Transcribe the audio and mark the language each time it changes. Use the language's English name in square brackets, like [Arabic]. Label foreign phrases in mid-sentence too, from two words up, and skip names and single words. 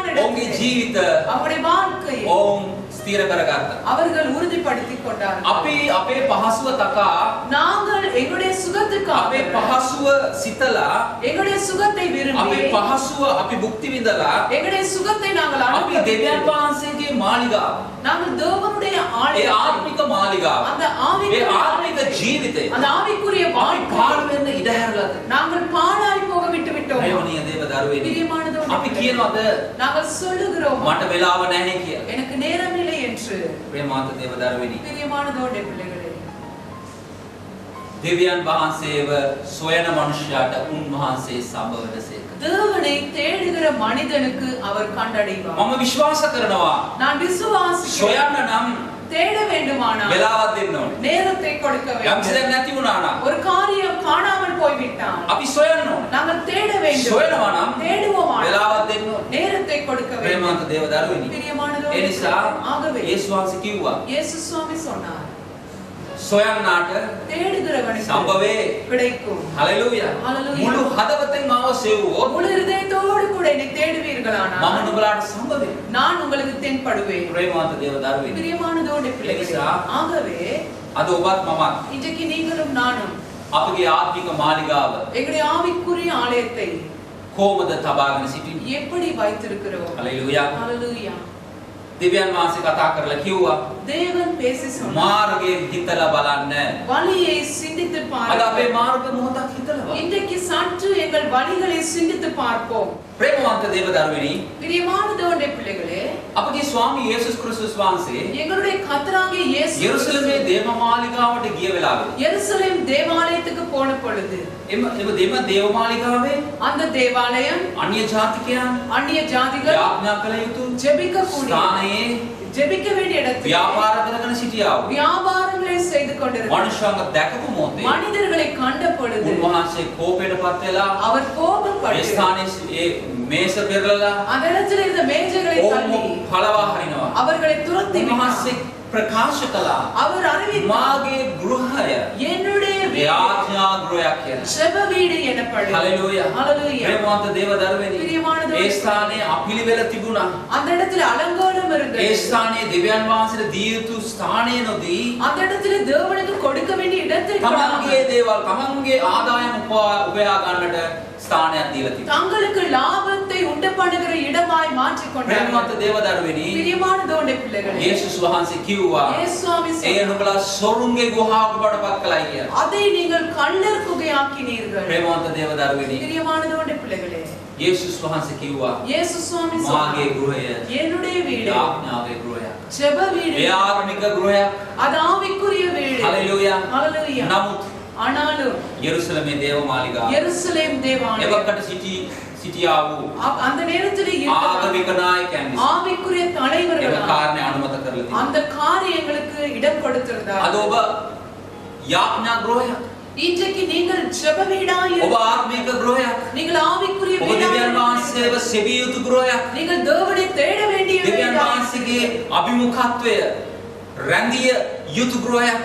[Sinhala] ඔවුන්ගේ [Tamil] இடத்தில் [Sinhala] ජීවිත [Tamil] அவருடைய வாழ்க்கையை [Sinhala] ඔවුන් ස්ථිර කරගත්තා. [Tamil] அவர்கள் உறுதிப்படுத்திக் கொண்டார்கள். [Sinhala] අපි අපේ පහසුව තකා [Tamil] நாங்கள் எங்களுடைய சுகத்துக்காக [Sinhala] අපේ පහසුව සිතලා [Tamil] எங்களுடைய சுகத்தை [Sinhala] අපේ [Tamil] விரும்பி [Sinhala] පහසුව අපි භුක්ති විඳලා [Tamil] எங்களுடைய சுகத்தை நாங்கள் [Sinhala] අපි [Tamil] அனுபவித்து [Sinhala] දෙවියන් වහන්සේගේ මාලිගාව [Tamil] நாங்கள் தேவனுடைய [Sinhala] ඒ [Tamil] ஆலயத்தை [Sinhala] ආත්මික මාලිගාව [Tamil] அந்த [Sinhala] ඒ [Tamil] ஆவிக்குரிய [Sinhala] ආත්මික ජීවිතය [Tamil] அந்த ஆவிக்குரிய [Sinhala] අපි [Tamil] வாழ்க்கை [Sinhala] පාළු වෙන්න ඉඩ හැරලාද? [Tamil] நாங்கள் பாழாய் போக விட்டு விட்டோம். [Sinhala] ප්‍රේමණීය දේව දරුවෙනි [Tamil] பிரியமானதோடு [Sinhala] අපි කියනවාද [Tamil] நாங்கள் சொல்லுகிறோம் [Sinhala] මට වෙලාව නැහැ කියලා? [Tamil] எனக்கு நேரம் இல்லை என்று. [Sinhala] ප්‍රේමාන්ත දේව දරුවෙනි [Tamil] பிரியமானதோடு பிள்ளைகளே, [Sinhala] දෙවියන් වහන්සේව සොයන මනුෂ්‍යයාට උන්වහන්සේ සම්බවදසේක. [Tamil] தேவனை தேடுகிற மனிதனுக்கு அவர் கண்டடைவார். [Sinhala] මම විශ්වාස කරනවා [Tamil] நான் விசுவாசிக்கிறேன். [Sinhala] සොයන්න නම් [Tamil] தேட வேண்டுமானால் [Sinhala] වෙලාවක් දෙන්න ඕනේ. [Tamil] நேரத்தை கொடுக்க [Sinhala] යම් [Tamil] வேண்டும். [Sinhala] දෙයක් නැති වුණා නම් [Tamil] ஒரு காரியம் காணாமல் போய்விட்டால் [Sinhala] අපි සොයන්න ඕනේ. [Tamil] நாங்கள் தேட வேண்டும். [Sinhala] සොයනවා නම් [Tamil] தேடுவோமானால் [Sinhala] වෙලාවක් දෙන්න ඕනේ. [Tamil] நேரத்தை கொடுக்க வேண்டும். [Sinhala] ප්‍රේමාන්ත දේව දරුවෙනි [Tamil] பிரியமானதோடு [Sinhala] ඒ නිසා [Tamil] ஆகவே [Sinhala] යේසුස් වහන්සේ කිව්වා [Tamil] இயேசு சுவாமி சொன்னார், [Sinhala] සොයන්නාට [Tamil] தேடுகிறவனுக்கு [Sinhala] සම්භවේ. [Tamil] கிடைக்கும். [Sinhala] හලෙලූයා. හලෙලූයා. මුළු හදවතෙන් මාව සෙව්වොත් [Tamil] முழு இதயத்தோடு கூட என்னை தேடுவீர்களானால் [Sinhala] මම නුඹලාට සම්භවේ. [Tamil] நான் உங்களுக்கு தென்படுவேன். [Sinhala] ප්‍රේමාන්ත දේව දරුවෙනි [Tamil] பிரியமானதோடு பிள்ளைகளே, [Sinhala] එනිසා [Tamil] ஆகவே [Sinhala] අද ඔබත් මමත් [Tamil] இன்றைக்கு நீங்களும் நானும் [Sinhala] අපගේ ආත්මික මාලිගාව [Tamil] எங்களுடைய ஆவிக்குரிய ஆலயத்தை [Sinhala] කොහොමද තබාගෙන සිටින්නේ? [Tamil] எப்படி வைத்திருக்கிறோம்? [Sinhala] හලෙලූයා. [Tamil] ஹalleluya. [Sinhala] දෙවියන් වහන්සේ කතා කරලා කිව්වා [Tamil] தேவன் பேசி சொன்னார், [Sinhala] මාර්ගයේ හිතලා බලන්න. [Tamil] வழியை சிந்தித்து [Sinhala] අද අපේ [Tamil] பாருங்கள். [Sinhala] මාර්ග මොහොතක් හිතලා බලන්න. [Tamil] இன்றைக்கு சற்று எங்கள் வழிகளை சிந்தித்து பார்ப்போம். [Sinhala] ප්‍රේමවන්ත දේව දරුවෙනි [Tamil] பிரியமானதோடு பிள்ளைகளே, [Sinhala] අපගේ ස්වාමී යේසුස් ක්‍රිස්තුස් වහන්සේ [Tamil] எங்களுடைய கர்த்தராகிய இயேசு [Sinhala] යෙරුසලමේ දේව මාලිගාවට ගිය වෙලාවේ [Tamil] எருசலேம் தேவாலயத்துக்கு போன பொழுது [Sinhala] එම දේව මාලිගාවේ [Tamil] அந்த தேவாலயம் [Sinhala] අන්‍ය ජාතිකයන් [Tamil] அந்நிய ஜாதிகள் [Sinhala] යාඥා කළ යුතු [Tamil] ஜெபிக்கக்கூடிய [Sinhala] ස්ථානයේ [Tamil] ஜெபிக்க வேண்டிய இடத்தில் [Sinhala] ව්‍යාපාර කරගෙන සිටියා වූ [Tamil] வியாபாரங்களை செய்து கொண்டிருந்தார். [Sinhala] මනුෂ්‍යයන්ව දැකපු මොහොතේ [Tamil] மனிதர்களை கண்ட பொழுது [Sinhala] උන්වහන්සේ කෝපයටපත් වෙලා [Tamil] அவர் [Sinhala] ඒ [Tamil] கோபப்பட்டு [Sinhala] ස්ථානයේ ඒ මේස පෙරලලා [Tamil] அந்த இடத்துல இருந்த மேஜைகளை தள்ளி [Sinhala] ඔවුන් පළවා හරිනවා. [Tamil] அவர்களை துரத்தி விட்டார். [Sinhala] උන්වහන්සේ ප්‍රකාශ කළා [Tamil] அவர் அறிவித்தார், [Sinhala] මාගේ ගෘහය [Tamil] என்னுடைய வீடு [Sinhala] යාඥා ගෘහයක් කියලා. [Tamil] ஜெப வீடு எனப்படும். [Sinhala] හලෙලූයා. [Tamil] ஹalleluya. [Sinhala] ප්‍රේමවන්ත දේව දරුවෙනි [Tamil] பிரியமானதோடு [Sinhala] ඒ ස්ථානයේ අපිලිවෙල තිබුණා. [Tamil] அந்த இடத்துல அலங்கோலம் [Sinhala] ඒ [Tamil] இருந்தது. [Sinhala] ස්ථානයේ දෙවියන් වහන්සේට දිය යුතු ස්ථානය නොදී [Tamil] அந்த இடத்துல தேவனுக்கு கொடுக்க வேண்டிய இடத்தை [Sinhala] තමන්ගේ දේවල් තමන්ගේ ආදායම උපයා ගන්නට ස්ථානයක් දීලා තිබුණා. [Tamil] தங்களுக்கு லாபத்தை உண்டு பண்ணுகிற இடமாய் மாற்றிக் கொண்டார்கள். [Sinhala] ප්‍රේමවන්ත දේව දරුවෙනි [Tamil] பிரியமானதோடு பிள்ளைகளே, [Sinhala] යේසුස් වහන්සේ කිව්වා [Tamil] இயேசு சுவாமி [Sinhala] ඒ [Tamil] சொன்னார், [Sinhala] නුඹලා සොරුන්ගේ ගුහාවක බඩපත් කළයි කියලා. [Tamil] அதை நீங்கள் கள்ளர் குகையாக்கினீர்கள். [Sinhala] ප්‍රේමවන්ත දේව දරුවෙනි [Tamil] பிரியமானதோடு பிள்ளைகளே, [Sinhala] යේසුස් වහන්සේ කිව්වා [Tamil] இயேசு சுவாமி [Sinhala] මාගේ [Tamil] சொன்னார், [Sinhala] ගෘහය [Tamil] என்னுடைய வீடு [Sinhala] යාඥාවේ ගෘහයක්. [Tamil] ஜெப வீடு. [Sinhala] ඒ ආත්මික ගෘහයක්. [Tamil] அது ஆவிக்குரிய வீடு. [Sinhala] හලෙලූයා. [Tamil] ஹalleluya. [Sinhala] නමුත් [Tamil] ஆனாலும் [Sinhala] යෙරුසලමේ දේවමාලිගාව [Tamil] எருசலேம் தேவாலயம் [Sinhala] එවකට සිටියා වූ [Tamil] அந்த நேரத்தில் [Sinhala] ආගමික නායකයන් නිසා [Tamil] ஆவிக்குரிய [Sinhala] ඒක [Tamil] தலைவர்கள் [Sinhala] කාරණේ අනුමත කරලා තියෙනවා. [Tamil] அந்த காரியங்களுக்கு இடம் கொடுத்திருந்தார். [Sinhala] අද ඔබ යාඥා ගෘහයක්. [Tamil] இன்றைக்கு நீங்கள் ஜெப வீடாய் [Sinhala] ඔබ ආත්මික ගෘහයක්. [Tamil] நீங்கள் ஆவிக்குரிய [Sinhala] ඔබ [Tamil] வீடாய் [Sinhala] දෙවියන් වහන්සේව සෙවිය යුතු ගෘහයක්. [Tamil] நீங்கள் தேவனை தேட வேண்டிய [Sinhala] දෙවියන් [Tamil] வீடாய் [Sinhala] වහන්සේගේ අභිමුඛත්වය රැඳිය යුතු ගෘහයක්.